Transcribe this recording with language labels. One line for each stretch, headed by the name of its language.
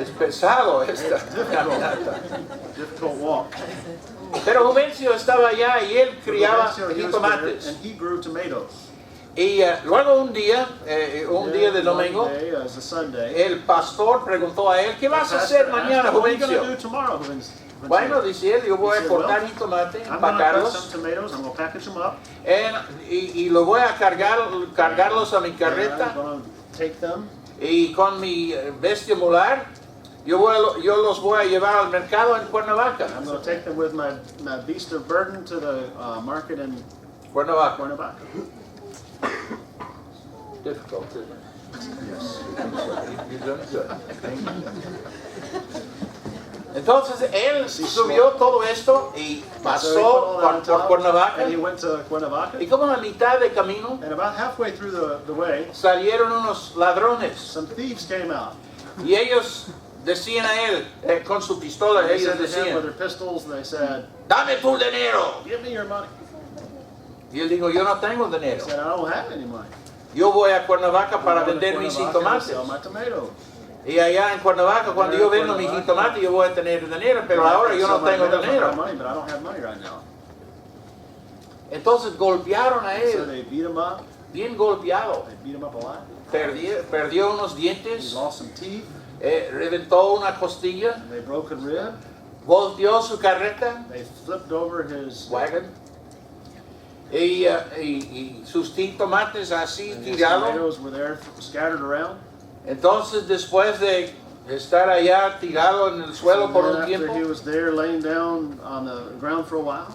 Spanish: Es pesado esta
English: Difficult.
Spanish: caminata.
English: Difficult walk.
Spanish: Pero Juvencio estaba allá y él criaba
English: He was there,
Spanish: jitomates.
English: and he grew tomatoes.
Spanish: Y luego un día de
English: Then
Spanish: domingo,
English: one day, as a Sunday,
Spanish: el pastor preguntó a él, ¿qué vas a
English: pastor
Spanish: hacer mañana,
English: asked him, what are you going to
Spanish: Juvencio?
English: do tomorrow, Juvencio?
Spanish: Bueno, dice él, yo voy a Dice, cortar
English: well,
Spanish: jitomate,
English: I'm going to cut
Spanish: empacarlos,
English: some tomatoes, I'm going to package them up,
Spanish: y lo voy a cargarlos a mi
English: and I'm
Spanish: carreta,
English: going to take them,
Spanish: y con mi bestia mular, yo los voy a llevar al mercado en Cuernavaca.
English: I'm going to take them with my beast of burden to the market in Cuernavaca. Cuernavaca. Difficult, isn't it? Yes. You've done good.
Spanish: Entonces él subió todo esto y
English: So he
Spanish: pasó
English: put all that on
Spanish: por
English: top,
Spanish: Cuernavaca,
English: and he went to Cuernavaca,
Spanish: y como a mitad de camino
English: and about halfway through the way,
Spanish: salieron unos ladrones
English: some thieves came out.
Spanish: y ellos decían a él, con su pistola,
English: They
Spanish: ellos
English: said to him with their pistols, they said,
Spanish: dame tu dinero.
English: give me your money.
Spanish: Y él dijo, yo no tengo
English: He
Spanish: dinero,
English: said, I don't have any money.
Spanish: yo voy a Cuernavaca para
English: I'm going to
Spanish: vender mis
English: Cuernavaca to
Spanish: jitomates.
English: sell my tomatoes.
Spanish: Y allá en Cuernavaca, cuando yo vendo mis jitomates, yo voy a tener dinero, pero ahora yo no
English: Sell my
Spanish: tengo
English: tomatoes, I have
Spanish: dinero.
English: money, but I don't have money right now.
Spanish: Entonces golpearon a
English: So
Spanish: él,
English: they beat him up.
Spanish: bien golpeado.
English: They beat him up a lot.
Spanish: Perdió unos
English: He
Spanish: dientes,
English: lost some teeth.
Spanish: reventó una costilla,
English: And they broke a rib.
Spanish: volteó su carreta,
English: They flipped over his
Spanish: wagon, y sus jitomates así
English: and his
Spanish: tirados.
English: tomatoes were there scattered around.
Spanish: Entonces después de estar allá tirado en el suelo
English: So
Spanish: por
English: then
Spanish: un
English: after
Spanish: tiempo,
English: he was there laying down on the ground for a while,